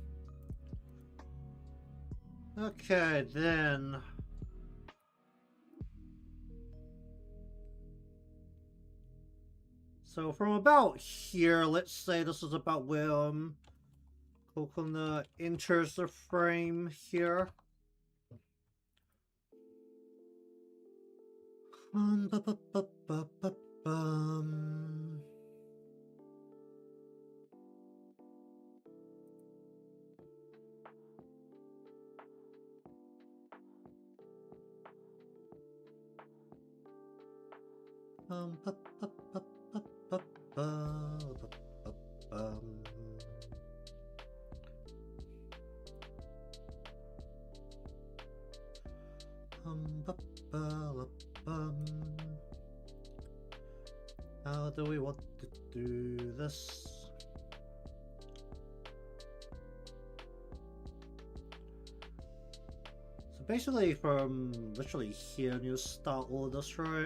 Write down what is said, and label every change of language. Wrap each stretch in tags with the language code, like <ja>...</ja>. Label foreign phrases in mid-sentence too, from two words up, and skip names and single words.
<en>Okay, then. So from about here, let's say this is about where Kokona enters the frame here. Ba ba ba ba ba bum. Ba ba ba ba ba ba ba ba bum. Ba ba ba bum. How do we want to do this? So basically from literally here you start all this, right?</en>